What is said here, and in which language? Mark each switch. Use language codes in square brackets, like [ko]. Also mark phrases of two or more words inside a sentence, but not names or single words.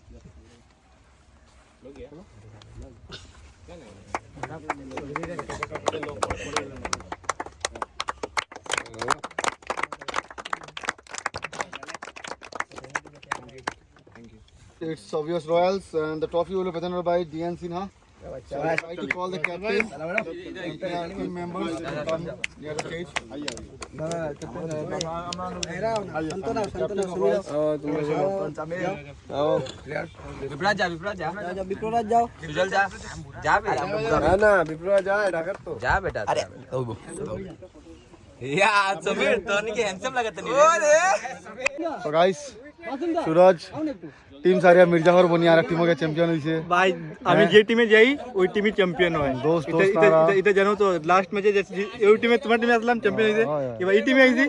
[en] It's Soviet Royals and the trophy will be presented by DN Sinha. So I try to call the captain and team members to come near the stage. [hi] विप्राज जाओ सुजल जा बेटा जा बेटा। अरे [en] Yeah, Samir, [hi] Tony ke handsome lagata nahi. [bn] তো গাইস সুরজ টিম সারিয়া মির্জাফর বনি আর টিমকে চ্যাম্পিয়ন হইছে ভাই আমি যে টিমে যাই ওই টিমই চ্যাম্পিয়ন হয় দোস্ত এটা জানো তো লাস্ট ম্যাচে ওই টিমে তোমার টিমে আসলাম চ্যাম্পিয়ন হইছে এবার এই টিমে আইছি